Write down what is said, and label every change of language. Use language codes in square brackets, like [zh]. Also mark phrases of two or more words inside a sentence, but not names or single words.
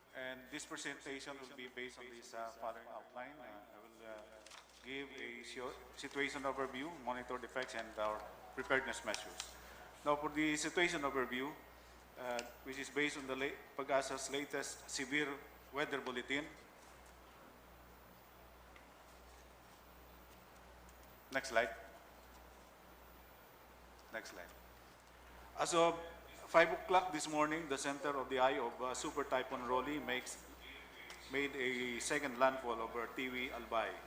[en] And this presentation will be based on this following outline. I will give a short situation overview, monitor the effects, and our preparedness measures. Now, for the situation overview, which is based on the Pag-asa's latest severe weather bulletin. Next slide. Next slide. As of 5 o'clock this morning, the center of the eye of Super Typhoon Rolly made a second landfall over Tiwi, Albay.